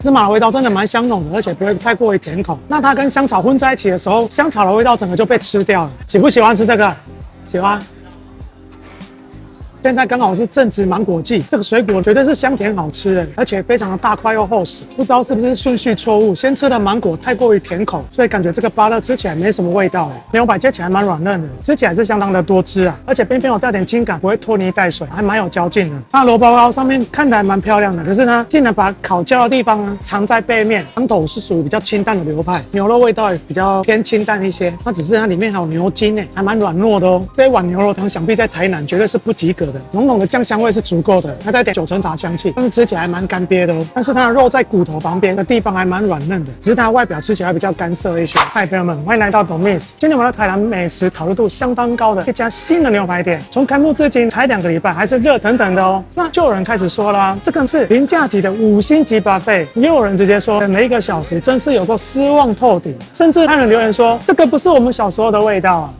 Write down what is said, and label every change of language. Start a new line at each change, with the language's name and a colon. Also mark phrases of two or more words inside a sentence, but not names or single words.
Chinese: 芝麻的味道真的蠻香濃的，而且不會太過於甜口。那它跟香草混在一起的時候，香草的味道整個就被吃掉了。喜不喜歡吃這個？喜歡。現在剛好是正值芒果季，這個水果絕對是香甜好吃的，而且非常的大塊又厚實。不知道是不是順序錯誤，先吃的芒果太過於甜口，所以感覺這個芭樂吃起來沒什麼味道。牛排切起來蠻軟嫩的，吃起來是相當的多汁啊，而且邊邊有帶點輕感，不會拖泥帶水，還蠻有嚼勁的。它的蘿蔔糕上面看起來蠻漂亮的，可是呢，竟然把烤焦的地方呢藏在背面。湯頭是屬於比較清淡的流派，牛肉味道也比較偏清淡一些。它只是它裡面還有牛筋誒，還蠻軟糯的哦。這一碗牛肉湯想必在台南絕對是不及格的。濃濃的醬香味是足夠的，還帶點九層塔香氣，但是吃起來還蠻乾癟的哦。但是它的肉在骨頭旁邊的地方還蠻軟嫩的，只是它外表吃起來比較乾澀一些。嗨，朋友們，歡迎來到 Domi's。今天我們到台南美食討論度相當高的一家新的牛排店，從開幕至今才2個禮拜，還是熱騰騰的哦。那就有人開始說啦，這個是平價級的5星級 buffet，也有人直接說每一個小時真是有夠失望透頂，甚至還有人留言說這個不是我們小時候的味道啊。